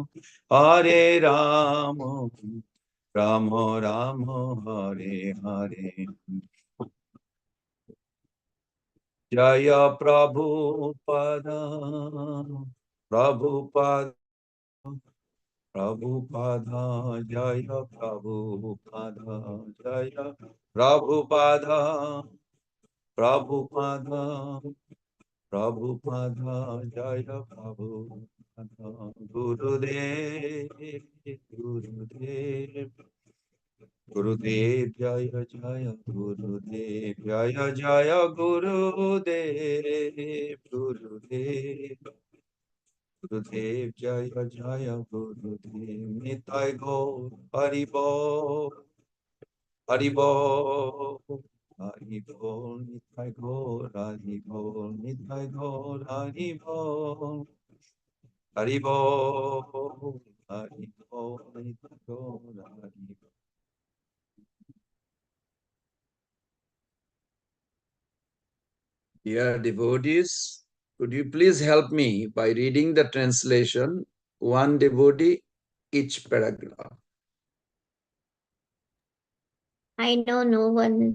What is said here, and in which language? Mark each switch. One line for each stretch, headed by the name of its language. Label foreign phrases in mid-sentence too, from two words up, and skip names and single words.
Bangla: রাম রাম রাম হরে হরে, জয় প্রভুপদ প্রভুপদ প্রভুপদ, জয় প্রভুপদ জয় প্রভুপদ, প্রভুপদ প্রভুপদ জয় প্রভুপদ, গুরুদেব গুরুদেব গুরুদেব জয় জয় গুরুদেব জয় জয় গুরুদেব গুরুদেব গুরুদেব জয় জয় গুরুদেব নিতাই গৌর হরিবোল হরিবোল হরিবোল নিতাই গৌর হরিবোল নিতাই গৌর হরিবোল হরিবোল হরিবোল নিতাই গৌর হরিবোল.
English: Dear devotees, could you please help me by reading the translation, one devotee, each paragraph? I know no one.